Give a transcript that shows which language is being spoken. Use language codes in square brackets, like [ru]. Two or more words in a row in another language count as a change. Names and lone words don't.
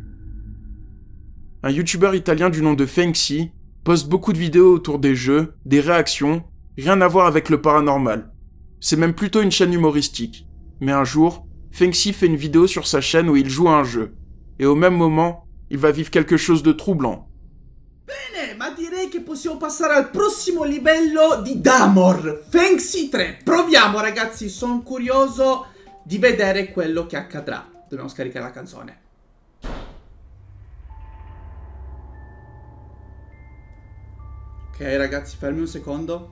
[fr] Un youtubeur italien du nom de Fenxi poste beaucoup de vidéos autour des jeux, des réactions, rien à voir avec le paranormal. C'est même plutôt une chaîne humoristique. Mais un jour, Fenxi fait une vidéo sur sa chaîne où il joue à un jeu. Et au même moment, il va vivre quelque chose de troublant. [it] Bene, ma direi che possiamo passare al prossimo livello di Damor, Fenxi 3. Proviamo ragazzi, sono curioso di vedere quello che accadrà. Dobbiamo scaricare la canzone. Ok ragazzi, fermi un secondo.